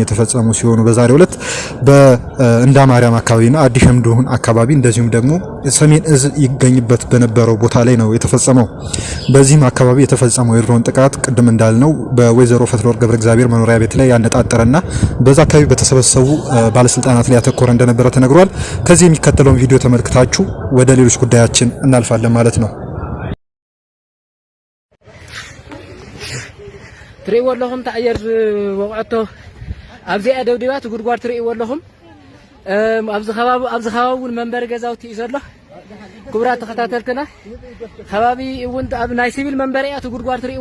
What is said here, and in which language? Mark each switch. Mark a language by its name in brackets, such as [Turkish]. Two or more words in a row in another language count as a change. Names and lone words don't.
[Amharic] የተፈጸሙ ሲሆኑ በዛሬው ዕለት በእንዳ ማርያም አካባቢና አዲስ ሸምዶን አካባቢ እንደዚሁም ደግሞ ሰሜን እዝ ይገኝበት በነበረው ቦታ ላይ ነው የተፈጸመው። በዚህም አካባቢ የተፈጸመው የድሮን ጥቃት ቅድም እንዳልነው በወይዘሮ ፈትለወርቅ ገብረ እግዚአብሔር መኖሪያ ቤት ላይ ያነጣጠረና በዛ አካባቢ በተሰበሰቡ ባለስልጣናት ላይ ያተኮረ እንደነበረ ተነግሯል። ከዚህ የሚከተለውን ቪዲዮ ተመልክታችሁ ወደ ሌሎች ጉዳያችን እናልፋለን ማለት ነው። [Tigrinya] ትሪእዎ ኣለኹም ተአየር ወቅዕቶ ኣብዚ ደብደባት ጉድጓድ ትሪእዎ ኣለኹም ኣብዚ ከባቢ መንበሪ ገዛውቲ እዩ ዘሎ ክቡራት ተኸታተልትና ከባቢ እውን ኣብ ናይ ሲቪል መንበሪያት ጉድጓድ ትሪእዎ